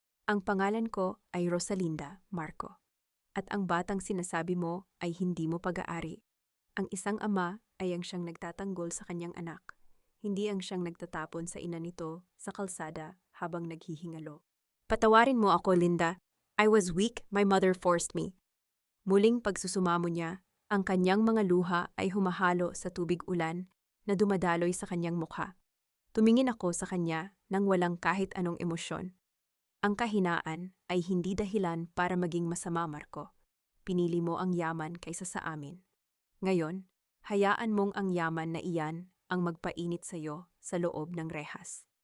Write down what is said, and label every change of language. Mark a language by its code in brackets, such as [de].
[tl] Ang pangalan ko ay Rosalinda, Marco. At ang batang sinasabi mo ay hindi mo pag-aari. Ang isang ama ay ang siyang nagtatanggol sa kanyang anak, hindi ang siyang nagtatapon sa ina nito sa kalsada habang naghihingalo. Patawarin mo ako, Linda. [en] I was weak, my mother forced me. [tl] Muling pagsusumamo niya, ang kanyang mga luha ay humahalo sa tubig ulan na dumadaloy sa kanyang mukha. Tumingin ako sa kanya nang walang kahit anong emosyon. Ang kahinaan ay hindi dahilan para maging masama, Marco. Pinili mo ang yaman kaysa sa amin. Ngayon, hayaan mong ang yaman na iyan ang magpainit sa iyo sa loob ng rehas.